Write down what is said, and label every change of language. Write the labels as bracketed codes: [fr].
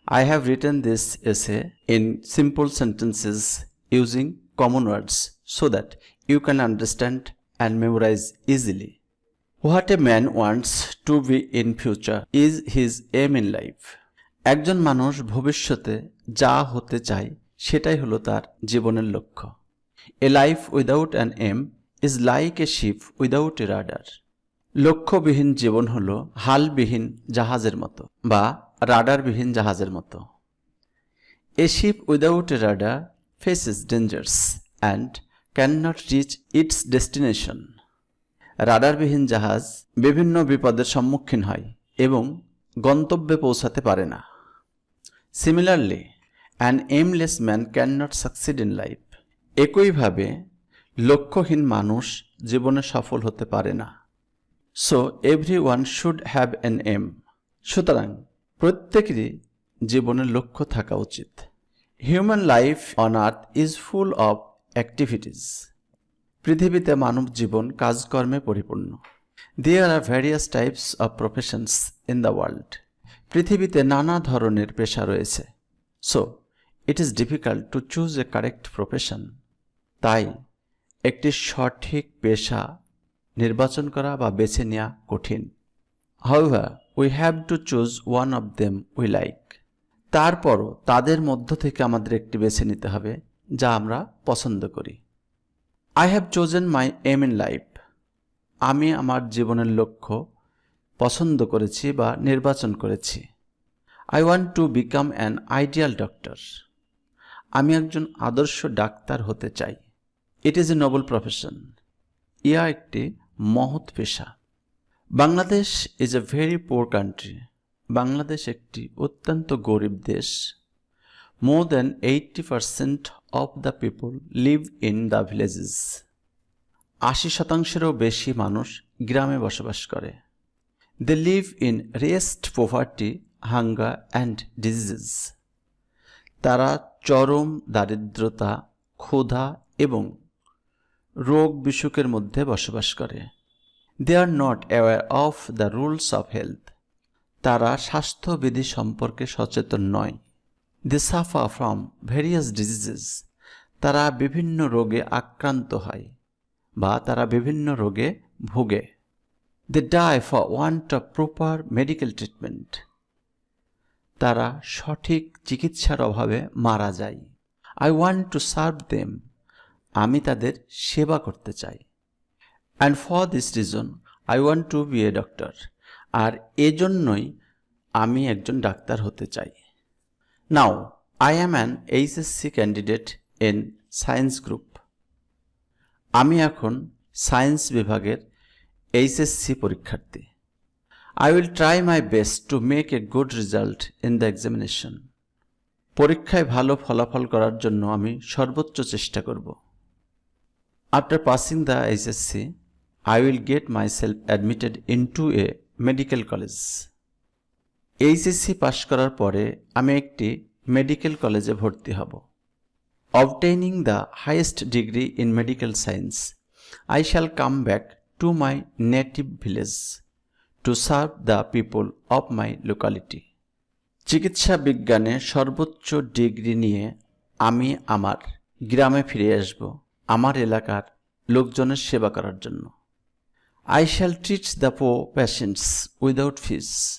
[en] I have written this essay in simple sentences using common words so that you can understand and memorize easily. What a man wants to be in future is his aim in life. [bn] একজন মানুষ ভবিষ্যতে যা হতে চায় সেটাই হলো তার জীবনের লক্ষ্য। [en] A life without an aim is like a ship without a rudder. [bn] লক্ষ্যবিহীন জীবন হলো হালবিহীন জাহাজের মতো বা রাডারবিহীন জাহাজের মতো। [en] A ship without a rudder faces dangers and cannot reach its destination. [bn] রাডারবিহীন জাহাজ বিভিন্ন বিপদের সম্মুখীন হয় এবং গন্তব্যে পৌঁছাতে পারে না। [en] Similarly, an aimless man cannot succeed in life. [bn] একইভাবে লক্ষ্যহীন মানুষ জীবনে সফল হতে পারে না। [en] So everyone should have an aim. [bn] সুতরাং প্রত্যেকেরই জীবনের লক্ষ্য থাকা উচিত। [en] Human life on earth is full of activities. [bn] পৃথিবীতে মানব জীবন কাজকর্মে পরিপূর্ণ। [en] There are various types of professions in the world. [bn] পৃথিবীতে নানা ধরনের পেশা রয়েছে। [en] So it is difficult to choose a correct profession. [bn] তাই একটি সঠিক পেশা নির্বাচন করা বা বেছে নেওয়া কঠিন। [en] However, we have to choose one of them we like. [bn] তারপরও তাদের মধ্য থেকে আমাদের একটি বেছে নিতে হবে যা আমরা পছন্দ করি। [en] I have chosen my aim in life. [bn] আমি আমার জীবনের লক্ষ্য পছন্দ করেছি বা নির্বাচন করেছি। [en] I want to become an ideal doctor. [bn] আমি একজন আদর্শ ডাক্তার হতে চাই। [en] It is a noble profession. [bn] ইহা একটি মহৎ পেশা। [en] Bangladesh is a very poor country. [bn] Bangladesh একটি অত্যন্ত গরিব দেশ। [en] More than 80% of the people live in the villages. [bn] 80%-এরও বেশি মানুষ গ্রামে বসবাস করে। [en] They live in raised poverty, hunger and diseases. [bn] তারা চরম দারিদ্রতা, ক্ষুধা এবং রোগ বিসুখের মধ্যে বসবাস করে। [en] They are not aware of the rules of health. [bn] তারা স্বাস্থ্যবিধি সম্পর্কে সচেতন নয়। [en] They suffer from various diseases. [bn] তারা বিভিন্ন রোগে আক্রান্ত হয় বা তারা বিভিন্ন রোগে ভোগে। [en] They die for want of proper medical treatment. [bn] তারা সঠিক চিকিৎসার অভাবে মারা যায়। [en] I want to serve them. [bn] আমি তাদের সেবা করতে চাই। [en] And for this reason, I want to be a doctor. [bn] আর এজন্যই আমি একজন ডাক্তার হতে চাই। [en] Now, I am an HSC candidate in science group. [bn] আমি এখন সায়েন্স বিভাগের HSC পরীক্ষার্থী। [en] I will try my best to make a good result in the examination. [bn] পরীক্ষায় ভালো ফলাফল করার জন্য আমি সর্বোচ্চ চেষ্টা করব। [en] After passing the HSC, I will get myself admitted into a medical college. [bn] HSC পাশ করার পরে আমি একটি মেডিকেল কলেজে ভর্তি হব। [en] Obtaining the highest degree in medical science, I shall come back to my native village to serve the people of my locality. [bn] চিকিৎসা বিজ্ঞানে সর্বোচ্চ ডিগ্রি নিয়ে আমি আমার গ্রামে ফিরে আসব আমার এলাকার লোকজনের সেবা করার জন্য। [en] I shall treat the poor patients without fees.